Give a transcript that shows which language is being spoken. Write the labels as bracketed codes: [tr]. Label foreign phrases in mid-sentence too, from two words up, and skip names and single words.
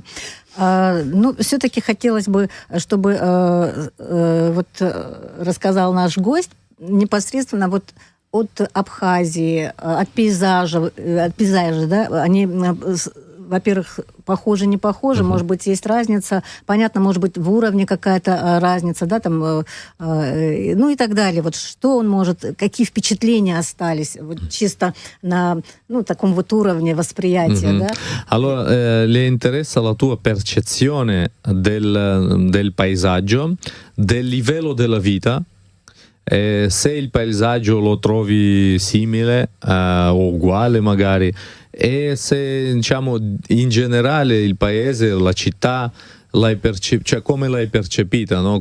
[ru] Ну, все-таки хотелось бы, чтобы вот рассказал наш гость непосредственно вот от Абхазии, от пейзажа, да, они, во-первых, похожи, не похожи, может быть, есть разница, понятно, может быть, в уровне какая-то разница, да, там, ну и так далее. Вот что он может, какие впечатления остались, вот чисто на, ну, таком вот уровне восприятия, да? [it] Allora, le interessa la tua percezione del paesaggio, del livello della vita, Se il paesaggio lo trovi simile o uguale magari, e se diciamo in generale il paese, la città, cioè come l'hai percepita, no?